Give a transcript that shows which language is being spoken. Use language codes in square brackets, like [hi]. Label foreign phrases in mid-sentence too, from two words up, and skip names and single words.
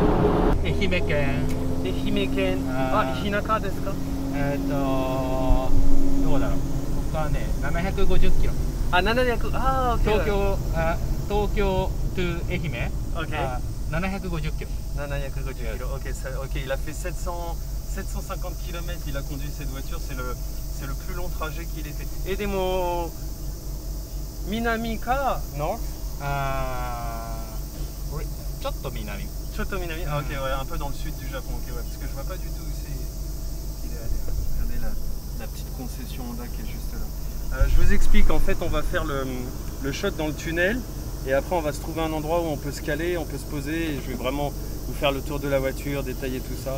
[ja] 愛媛県。愛媛県。日中ですか？どうだろう。ここはね、750キロ。 [fr] Ah, 700. Ah, ok. [ja] 東京 to 愛媛。 [fr] Ok. [ja] 750キロ。 [fr] 750 kg. Ok, il a fait 750 km. Il a conduit cette voiture. C'est le plus long trajet qu'il ait fait. Et des mots. [ja] 南か North? ちょっと南。ちょっと南. [fr] Ah, ok, ouais, un peu dans le sud du Japon. Ok, ouais, parce que je vois pas du tout où il est allé. Regardez la petite concession Honda qui est juste là. Je vous explique, en fait, on va faire le shot dans le tunnel et après on va se trouver un endroit où on peut se caler, on peut se poser et je vais vraiment vous faire le tour de la voiture, détailler tout ça.